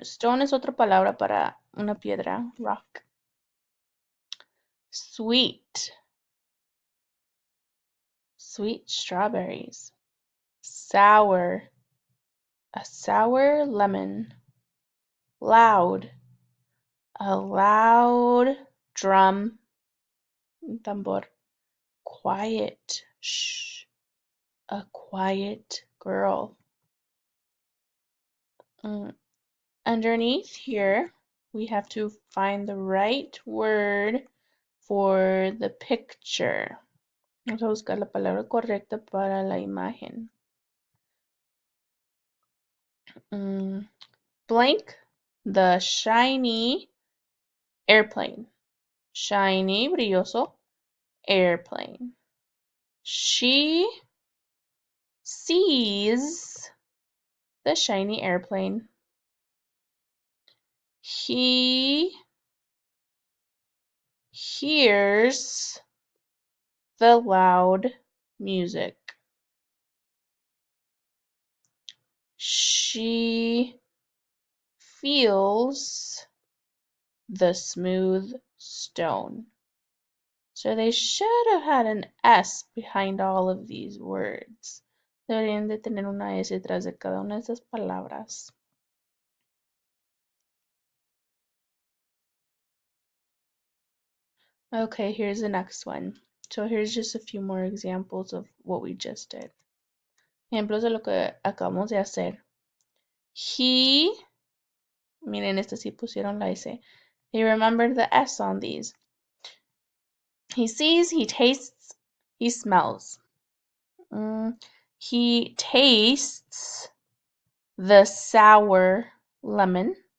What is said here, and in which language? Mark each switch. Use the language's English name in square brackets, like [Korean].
[Spanish] Stone es otra palabra para una piedra, rock. [English] Sweet, sweet strawberries. Sour, a sour lemon. loud. A loud drum, tambor. Quiet. Shh. A quiet girl. Mm. Underneath here, we have to find the right word for the picture. [Spanish] Vamos a buscar la palabra correcta para la imagen. [English] Blank, the shiny airplane. Shiny, brilloso, airplane. She sees the shiny airplane. He hears the loud music. She feels the smooth stone. So they should have had an S behind all of these words. [Spanish] Deberían de tener una S detrás de cada una de esas palabras. [English] Okay, here's the next one. So here's just a few more examples of what we just did. [Spanish] Ejemplos de lo que acabamos de hacer. He, miren, este sí pusieron la S. [English] They remembered the S on these. He sees, he tastes, he smells. He tastes the sour lemon.